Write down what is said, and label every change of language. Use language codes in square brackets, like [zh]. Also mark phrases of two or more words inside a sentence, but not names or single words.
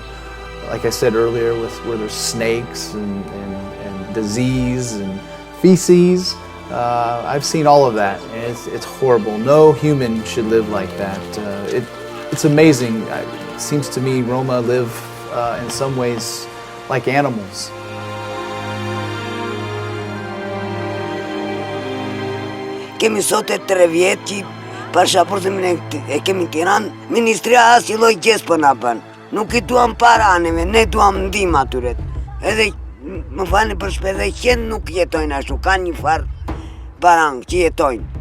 [en] Like I said earlier, where there's snakes and disease and feces. I've seen all of that, and it's horrible. No human should live like that. It's amazing. It seems to me Roma live in some ways like animals. [sq] Kemi sot e 3 vjetë që pasaportën e kemi Tiranë, Ministria asnjë lloj gjës po na bën. Nuk i duam para anëve, ne duam ndihmë atyre. Edhe më falni për shpejtë, që nuk jetojnë ashtu, kanë një farë barang që jetojnë.